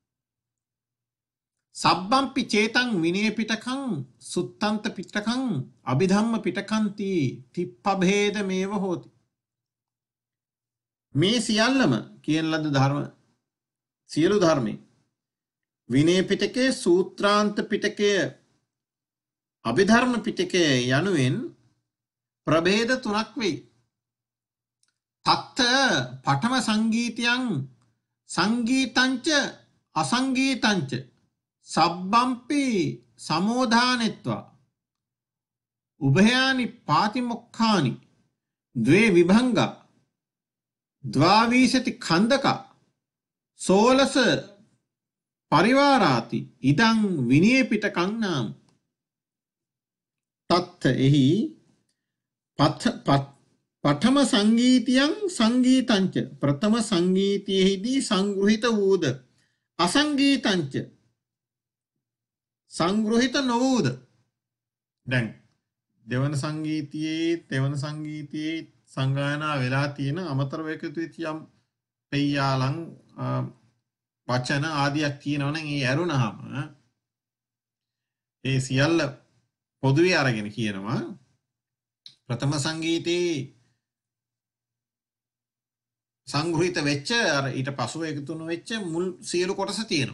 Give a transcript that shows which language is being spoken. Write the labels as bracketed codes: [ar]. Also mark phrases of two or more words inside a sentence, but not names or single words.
[pi] සබ්බම්පි චේතං විනය පිටකං සුත්තන්ත පිටකං අභිධම්ම පිටකන්ති තිප්පභේද මේව හෝති. [si] මේ සියල්ලම කියන ලද ධර්ම සියලු ධර්මයේ විනය පිටකයේ සූත්‍රාන්ත පිටකය අභිධර්ම පිටකය යනුවෙන් ප්‍රභේද තුනක් වෙයි. [pi] තත්ත පඨම සංගීතයන් සංගීතංච අසංගීතංච සබ්බම්පි සමෝධානෙත්වා උභයානි පාතිමොක්ඛානි ද්වේ විභංගා ද්වාවිශති ඛණ්ඩක සෝලස පරිවාරාති ඉදං විනය පිටකං නාම. [si] තත්ත එහි [pi] පඨම සංගීතයන් සංගීතංච [si] ප්‍රථම සංගීතයෙහිදී සංග්‍රහිත වූද අසංගීතංච සංග්‍රහිත නොවූද. දැන් දෙවන සංගීතයේ තෙවන සංගීතයේ සංගායනා වෙලා තියෙන අමතරව එකතු වෙච්ච යම් පෙය්‍යාලං වචන ආදියක් තියෙනවනම් ඒ ඇරුණාම ඒ සියල්ල පොදුවේ අරගෙන කියනවා ප්‍රථම සංගීතයේ සංග්‍රහිත වෙච්ච අර ඊට පසුව එකතු වෙච්ච මුල් සියලු කොටස තියෙනවා.